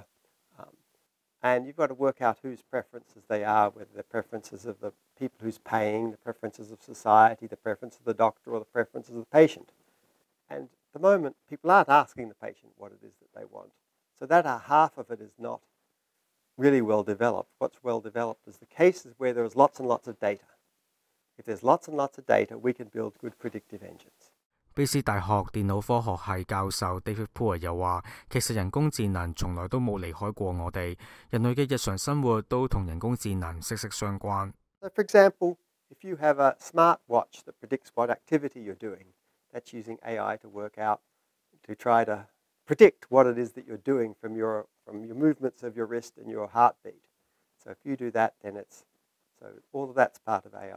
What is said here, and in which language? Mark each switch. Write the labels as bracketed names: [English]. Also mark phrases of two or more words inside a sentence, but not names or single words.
[English] And you've got to work out whose preferences they are, whether they're preferences of the people who's paying, the preferences of society, the preference of the doctor, or the preferences of the patient. And at the moment, people aren't asking the patient what it is that they want. So that half of it is not really well developed. What's well developed is the cases where there is lots and lots of data. If there's lots and lots of data, we can build good predictive engines. [Cantonese] 卑斯大學電腦科學系教授 David Poole 又話，其實人工智能從來都冇離開過我哋，人類嘅日常生活都同人工智能息息相關。 [English] So for example, if you have a smart watch that predicts what activity you're doing, that's using AI to work out, to try to predict what it is that you're doing from your movements of your wrist and your heartbeat. So if you do that, then all of that's part of AI.